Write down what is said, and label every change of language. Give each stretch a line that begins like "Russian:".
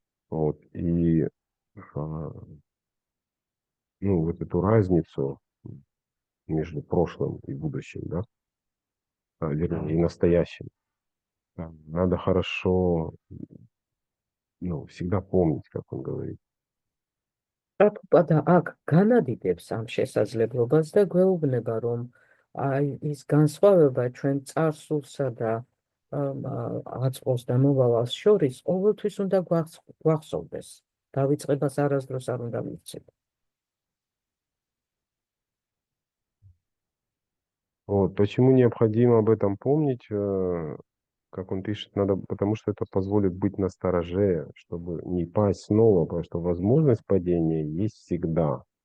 Russian: Вот, и а, ну, вот эту разницу между прошлым и будущим, да, вернее, и настоящим. Надо хорошо, ну, всегда помнить, как он говорит.
Georgian: პრაბჰუპადა აქ განადიდებს ამ შესაძლებლობას და გვეუბნება, რომ აი ის განსხვავება ჩვენ წარსულსა და აწმყოს და მომავალს შორის ყოველთვის უნდა გვახსოვდეს. დავიწყებას არასდროს არ უნდა მივცეთ.
Russian: Вот, почему необходимо об этом помнить, как он пишет, надо, потому что это позволит быть настороже, чтобы не пасть снова, потому что возможность падения есть всегда.